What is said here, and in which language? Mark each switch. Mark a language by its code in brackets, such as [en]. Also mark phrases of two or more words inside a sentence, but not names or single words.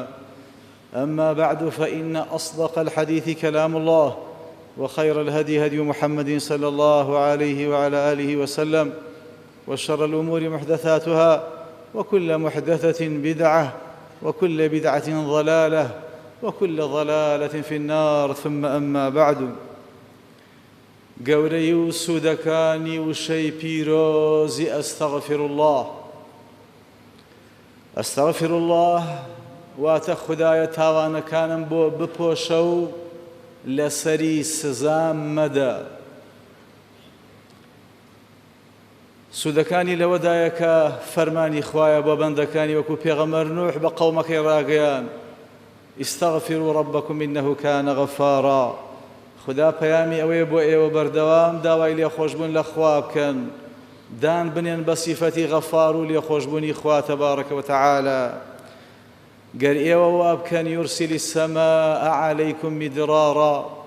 [ar] أما بعد، فإن أصدق الحديث كلام الله، وخير الهدي هدي محمد صلى الله عليه وعلى آله وسلم، وشر الأمور محدثاتها، وكل محدثة بدعة، وكل بدعة ضلالة، وكل ضلالة في النار. ثم أما بعد، [ckb] گەورەی و سوودەکانی وشەی پیرۆزی [ar] ئەستەغفر الله. ئەستەغفر الله [ckb] واتە خودایە تاوانەکانم بۆ بپۆشە و لەسەری سزام مەدە. سوودەکانی لەوەدایە کە فەرمانی خوایە بۆ بەندەکانی وەکو پێغەمبەر نوح بە قەومەکەی ڕاگەیان: [ar] ئیستەغفروا ربکم إنه كان غفارا. [ckb] خدا پەیامی ئەوەیە بۆ ئێوە بەردەوام داوای لێخۆشبوون لە خوا بکەن، دان بنێن بە سیفەتی غەفار و لێخۆشبوونی خوا [ar] تەبارەکە وتەعالە. [ckb] گەر ئێوە وا بکەن: [ar] یورسیل السەماء عەلەیکم میدرارا.